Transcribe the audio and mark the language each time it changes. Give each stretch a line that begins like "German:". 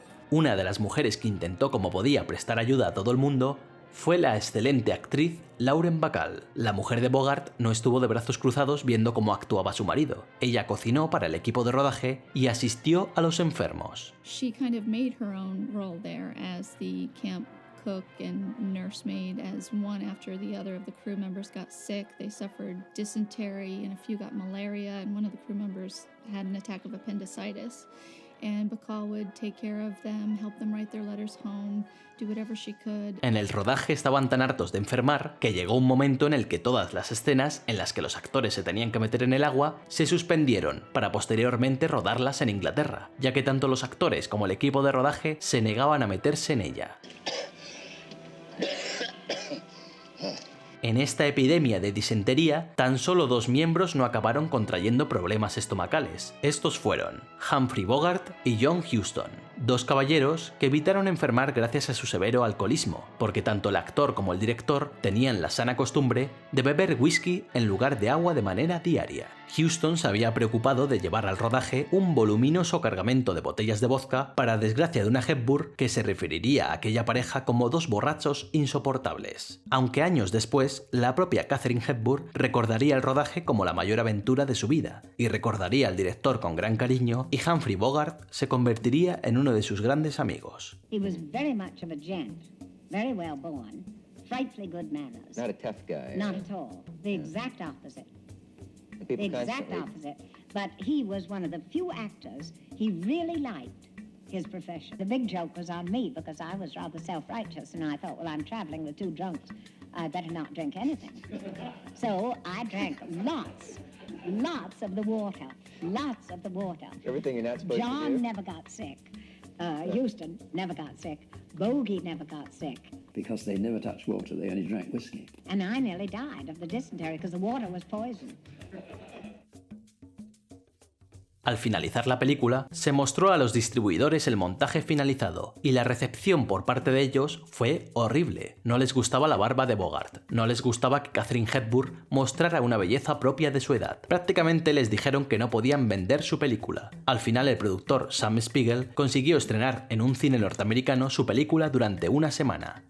Spanish: Una de las mujeres que intentó como podía prestar ayuda a todo el mundo fue la excelente actriz Lauren Bacall. La mujer de Bogart no estuvo de brazos cruzados viendo cómo actuaba su marido. Ella cocinó para el equipo de rodaje y asistió a los enfermos.
English: She kind of made her own role there as the camp cook and nursemaid, as one after the other of the crew members got sick. They suffered dysentery and a few got malaria, and one of the crew members had an attack of appendicitis. And Bacall would take care of them, help them write their letters home, do whatever she could.
Spanish: En el rodaje estaban tan hartos de enfermar que llegó un momento en el que todas las escenas en las que los actores se tenían que meter en el agua se suspendieron para posteriormente rodarlas en Inglaterra, ya que tanto los actores como el equipo de rodaje se negaban a meterse en ella. En esta epidemia de disentería, tan solo 2 miembros no acabaron contrayendo problemas estomacales. Estos fueron Humphrey Bogart y John Huston, 2 caballeros que evitaron enfermar gracias a su severo alcoholismo, porque tanto el actor como el director tenían la sana costumbre de beber whisky en lugar de agua de manera diaria. Huston se había preocupado de llevar al rodaje un voluminoso cargamento de botellas de vodka para desgracia de una Hepburn que se referiría a aquella pareja como 2 borrachos insoportables. Aunque años después, la propia Katharine Hepburn recordaría el rodaje como la mayor aventura de su vida, y recordaría al director con gran cariño, y Humphrey Bogart se convertiría en uno de sus grandes amigos.
English: He was very much of a gent, very well born, frightfully good manners. Not a tough guy. Not at all. The exact opposite. The exact opposite. But he was one of the few actors he really liked his profession. The big joke was on me because I was rather self-righteous and I thought, well, I'm traveling with 2 drunks. I better not drink anything. So I drank lots. Lots of the water. Lots of the water. Everything you're not supposed to do. John never got sick. Houston never got sick. Bogey never got sick. Because they never touched water, they only drank whiskey. And I nearly died of the dysentery because the water was poison.
Spanish: Al finalizar la película, se mostró a los distribuidores el montaje finalizado, y la recepción por parte de ellos fue horrible. No les gustaba la barba de Bogart, no les gustaba que Katharine Hepburn mostrara una belleza propia de su edad. Prácticamente les dijeron que no podían vender su película. Al final el productor Sam Spiegel consiguió estrenar en un cine norteamericano su película durante una semana.